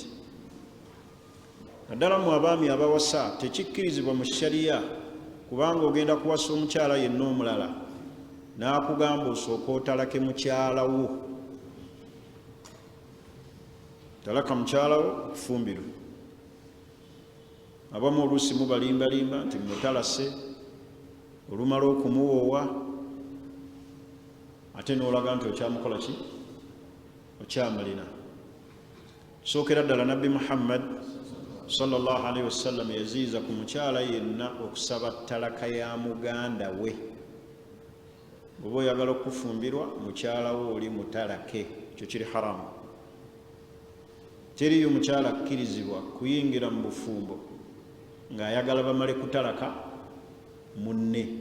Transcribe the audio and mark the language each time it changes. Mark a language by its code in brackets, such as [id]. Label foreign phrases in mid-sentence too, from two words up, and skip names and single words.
[lg] Naddala mu abaami abawasa tekikkirizibwa mu shariya, kubanga ogenda kuwasa omukyala yenna omulala n'akugamba osooka otalake mukyalawo, talaka mukyalawo okufumbirwa. Abamu oluusi mubalimbalimba nti mutalase, olumala okumuwoowa ate n'olaga nti okyamukola ki, okyamulina. Sookera ddala Nabbi Muhammad [ar] صلى الله عليه وسلم [lg] yaziiza ku mukyala yenna okusaba talaka ya muganda we. Bw'oba oyagala okufumbirwa mukyala wo oli mutalake, ekyo kiri haramu. Teriyo mukyala akkirizibwa kuyingira mu bufumbo ng'ayagala bamale kutalaka munne.